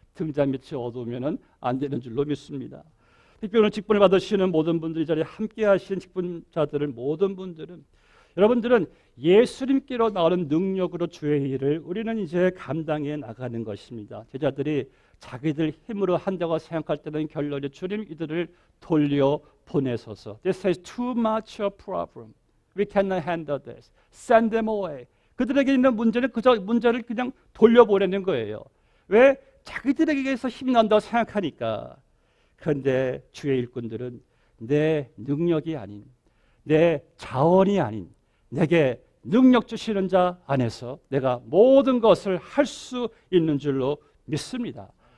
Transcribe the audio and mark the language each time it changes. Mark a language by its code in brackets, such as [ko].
[ko] 등잔 밑이 어두우면 안 되는 줄로 믿습니다. 특별히 오늘 직분을 받으시는 모든 분들이 자리에 함께 하신 직분자들은 모든 분들은 여러분들은 예수님께로 나오는 능력으로 주의 일을 우리는 이제 감당해 나가는 것입니다. 제자들이 자기들 힘으로 한다고 생각할 때는 결론이 주님 이들을 돌려 보내소서. [en] This is too much a problem. We cannot handle this. Send them away. [ko] 그들에게 있는 문제는 그저 문제를 그냥 돌려보내는 거예요. 왜? 자기들에게서 힘이 난다고 생각하니까. 그런데 주의 일꾼들은 내 능력이 아닌, 내 자원이 아닌 내게 능력 주시는 자 안에서 내가 모든 것을 할 수 있는 줄로 믿습니다.